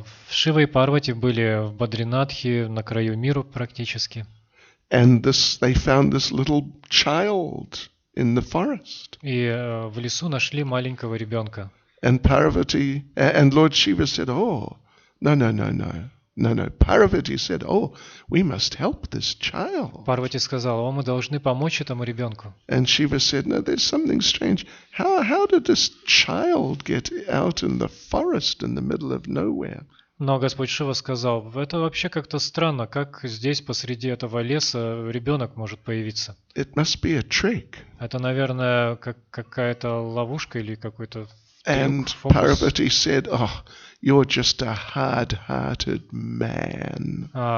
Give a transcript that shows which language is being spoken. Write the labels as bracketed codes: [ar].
[ru] Шива и Парвати были в Бадринатхе, на краю мира практически. [en] And they found this little child in the forest. [ru] И в лесу нашли маленького ребенка. [en] And Parvati, and Lord Shiva said, oh, no. Parvati said, oh, we must help this child. [ru] Парвати сказала, мы должны помочь этому ребенку. [en] And Shiva said, no, there's something strange. How did this child get out in the forest in the middle of nowhere? [ru] Но Господь Шива сказал, это вообще как-то странно, как здесь посреди этого леса ребенок может появиться. [en] It must be a trick. [ru] Это, наверное, какая-то ловушка или какой-то [en] And [ru] фокус. [en] Parvati said, oh, you're just a hard-hearted man.